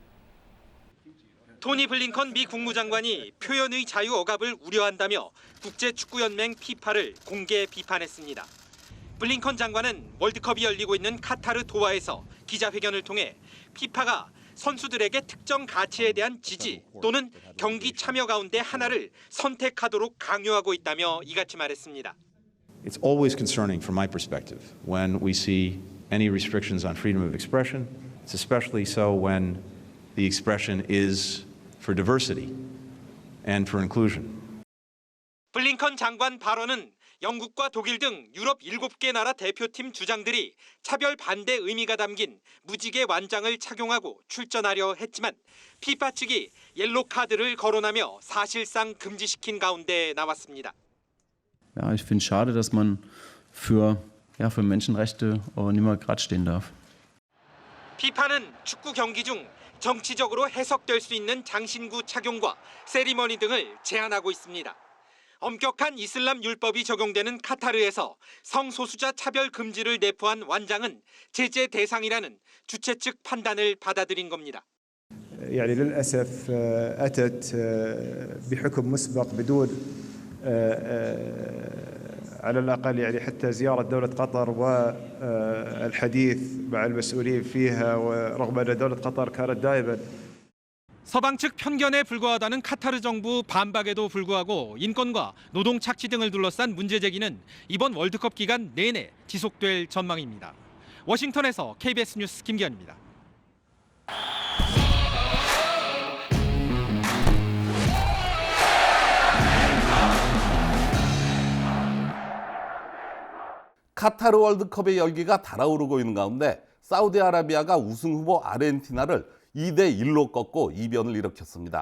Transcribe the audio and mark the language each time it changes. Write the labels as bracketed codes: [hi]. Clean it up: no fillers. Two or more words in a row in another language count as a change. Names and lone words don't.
[ko] 토니 블링컨 미 국무장관이 표현의 자유 억압을 우려한다며 국제축구연맹 피파를 공개 비판했습니다. 블링컨 장관은 월드컵이 열리고 있는 카타르 도하에서 기자회견을 통해 피파가 선수들에게 특정 가치에 대한 지지 또는 경기 참여 가운데 하나를 선택하도록 강요하고 있다며 이같이 말했습니다. [en] It's always concerning from my perspective when we see any restrictions on freedom of expression. It's especially so when the expression is for diversity and for inclusion. [ko] 블링컨 장관 발언은 영국과 독일 등 유럽 7개 나라 대표팀 주장들이 차별 반대 의미가 담긴 무지개 완장을 착용하고 출전하려 했지만 피파 측이 옐로 카드를 거론하며 사실상 금지시킨 가운데 나왔습니다. [de] Ja, ich finde es schade, dass man für Menschenrechte niemand gerade stehen darf. [ko] 피파는 축구 경기 중 정치적으로 해석될 수 있는 장신구 착용과 세리머니 등을 제한하고 있습니다. 엄격한 이슬람 율법이 적용되는 카타르에서 성소수자 차별 금지를 내포한 완장은 제재 대상이라는 주최 측 판단을 받아들인 겁니다. [ar] يعني للأسف أتت بحكم مسبق بدون على الأقل يعني حتى زيارة دولة قطر والحديث مع المسؤولين فيها ورغم أن دولة قطر كانت دائما [ko] 서방 측 편견에 불과하다는 카타르 정부 반박에도 불구하고 인권과 노동 착취 등을 둘러싼 문제 제기는 이번 월드컵 기간 내내 지속될 전망입니다. 워싱턴에서 KBS 뉴스 김기현입니다. 카타르 월드컵의 열기가 달아오르고 있는 가운데 사우디아라비아가 우승 후보 아르헨티나를 2대1로 꺾고 이변을 일으켰습니다.